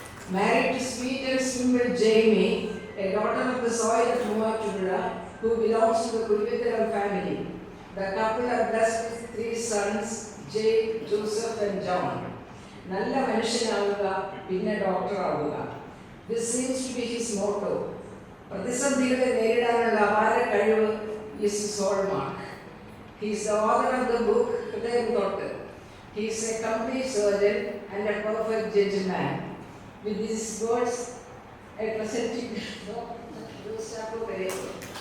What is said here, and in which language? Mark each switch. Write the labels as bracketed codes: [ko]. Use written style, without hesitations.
[en] Married to sweet and simple Jamie, a daughter of the soil of Muattura, who belongs to the Kulvitharam family. The couple are blessed with 3 sons, Jay, Joseph and John. [ml] നല്ല മനുഷ്യനാവുക പിന്നെ doctor ആവുക. [en] This seems to be his motto. [ml] പ്രതിസന്ധികളെ നേരിടാനുള്ള അപാര കഴിവ് [en] is his hallmark. He is the author of the book Hridayam Thottu. He is a complete surgeon and a perfect gentleman. With these words, I present you Dr. Jose Chapo Periyapuram.